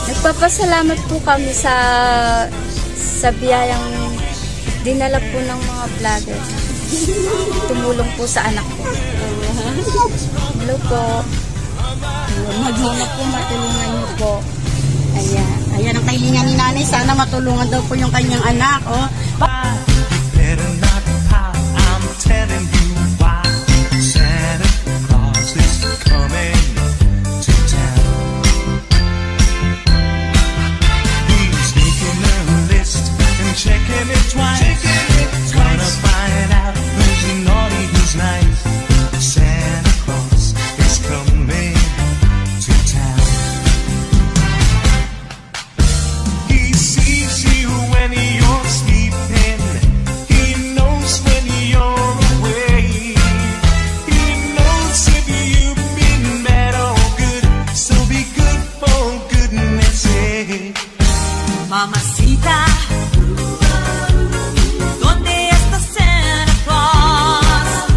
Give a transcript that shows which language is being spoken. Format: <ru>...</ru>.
<tl>Nagpapasalamat po kami sa biyayang dinala po ng mga vlogger. tumulong po sa anak ko. Hello po. Maghanap po, matulungan niyo po. Ayan ang kahilingan ni nanay. Sana matulungan daw po yung kanyang anak. Oh.</tl> <en>Better not pout, I'm telling you why. Santa Claus is coming to town. He's making a list and checking it twice. Gonna find out who's naughty, who's nice. Santa Claus is coming to town. He sees you when you're sleeping. He knows when you're awake. He knows if you've been bad or good. So be good for goodness sake.</en> <es>Mamacita, ¿dónde está Santa Claus?</es>